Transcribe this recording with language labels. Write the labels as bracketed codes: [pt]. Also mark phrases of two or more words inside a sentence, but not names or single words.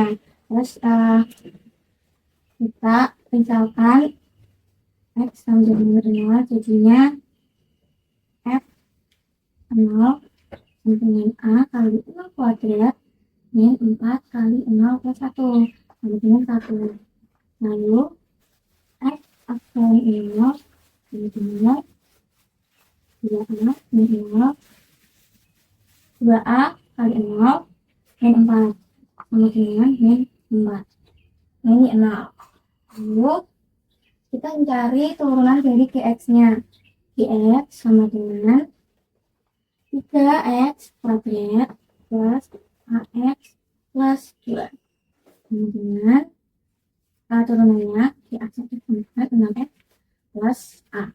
[id] Terus kita misalkan x sama dengan 0 jadinya f 0 sama dengan a kali 0 kuadrat min 4 kali 0 plus 1. sama dengan 1. Lalu X aksen 0 sama dengan 2A min 0, 2A kali 0 min 4 sama dengan min 4. Nah ini 0. Lalu kita mencari turunan dari Gx-nya. Gx sama dengan 3x kuadrat plus ax plus 2 sama dengan turunannya di aksen x sama dengan 6x plus a.